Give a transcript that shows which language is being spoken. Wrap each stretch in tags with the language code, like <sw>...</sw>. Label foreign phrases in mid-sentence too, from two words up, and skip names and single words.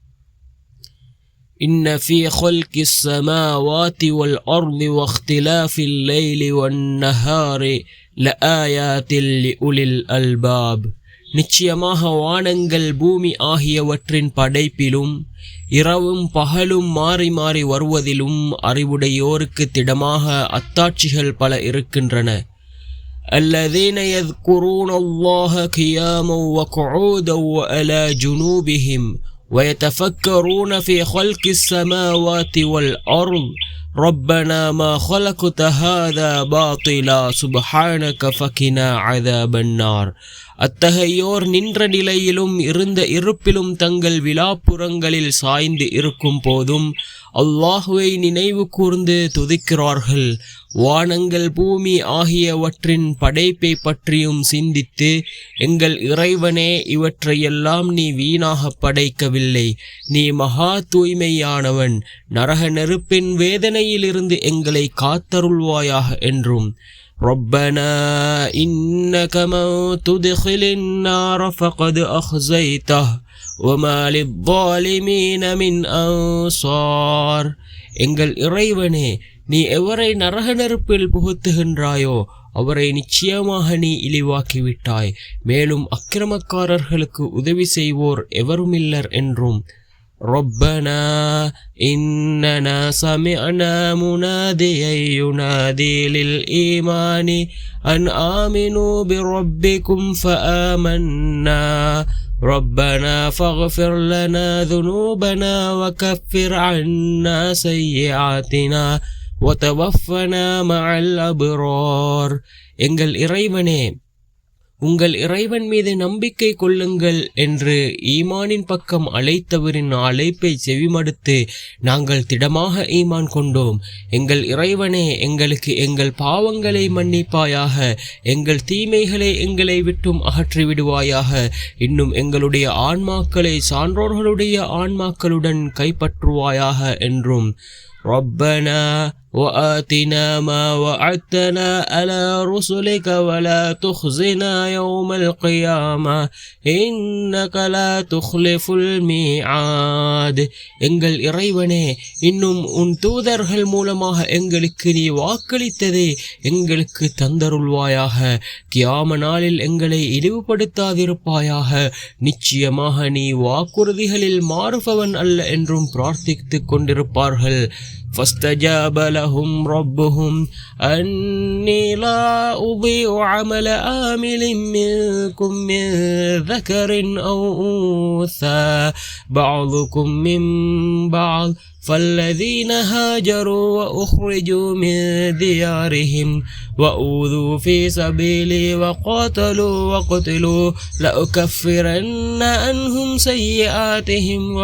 <ar>إن في خلق السماوات والأرض واختلاف الليل والنهار لآيات لأولي الألباب.</ar> <ta>நிச்சயமாக வானங்கள் பூமி ஆகியவற்றின் படைப்பிலும் இரவும் பகலும் மாறி மாறி வருவதிலும் அறிவுடையோருக்கு திடமாக அத்தாட்சிகள் பல இருக்கின்றன.</ta> <ar>الذين يذكرون الله قياما وقعودا وعلى جنوبهم ويتفكرون في خلق السماوات والأرض ربنا ما خلقت هذا باطلا سبحانك فقنا عذاب النار.</ar> <ta>அத்தகையோர் நின்ற நிலையிலும் இருந்த இருப்பிலும் தங்கள் விலாப்புறங்களில் சாய்ந்து இருக்கும் போதும் அல்லாஹுவை நினைவு கூர்ந்து துதிக்கிறார்கள். வானங்கள் பூமி ஆகியவற்றின் படைப்பை பற்றியும் சிந்தித்து, எங்கள் இறைவனே, இவற்றையெல்லாம் நீ வீணாக படைக்கவில்லை, நீ மகா தூய்மையானவன், நரக நெருப்பின் வேதனையிலிருந்து எங்களை காத்தருள்வாயாக என்றும்,</ta> <ar>ربنا إنك من تدخل النار فقد أخزيته وما للظالمين من أنصار.</ar> <ta>எங்கள் இறைவனே, நீ எவரை நரக நெருப்பில் புகுத்துகின்றாயோ அவரை நிச்சயமாக நீ இழிவாக்கிவிட்டாய், மேலும் அக்கிரமக்காரர்களுக்கு உதவி செய்வோர் எவருமில்லர் என்றும்,</ta> <ar>ربنا إننا سمعنا مناديا ينادي للإيمان أن آمنوا بربكم فآمنا ربنا فاغفر لنا ذنوبنا وكفر عنا سيئاتنا وتوفنا مع الأبرار.</ar> <ta>எங்கள் இறைவனே, உங்கள் இறைவன் மீது நம்பிக்கை கொள்ளுங்கள் என்று ஈமானின் பக்கம் அழைத்தவரின் அழைப்பை செவிமடுத்து நாங்கள் திடமாக ஈமான் கொண்டோம். எங்கள் இறைவனே, எங்களுக்கு எங்கள் பாவங்களை மன்னிப்பாயாக, எங்கள் தீமைகளை எங்களை விட்டும் அகற்றிவிடுவாயாக, இன்னும் எங்களுடைய ஆன்மாக்களை சான்றோர்களுடைய ஆன்மாக்களுடன் கைப்பற்றுவாயாக என்றும்,</ta> <ar>ربنا وآتنا ما وعدتنا على رسلك ولا تخزنا يوم القيامة إنك لا تخلف الميعاد.</ar> <ta>எங்கள் இறைவனே, இன்னும் உன் தூதர்கள் மூலமாக எங்களுக்கு நீ வாக்களித்ததை எங்களுக்கு தந்தருள்வாயாக. கியாம நாளில் எங்களை இழிவுபடுத்தாதிருப்பாயாக. நிச்சயமாக நீ வாக்குறுதிகளில் மாறுபவன் அல்ல என்றும் பிரார்த்தித்துக் கொண்டிருப்பார்கள்.</ta> <ar>فاستجاب لهم ربهم أني لا أضيع عمل عامل منكم من ذكر أو أنثى بعضكم من بعض فالذين هاجروا وأخرجوا من ديارهم وأوذوا في سبيلي وقاتلوا وقتلوا لأكفرن عنهم سيئاتهم</ar>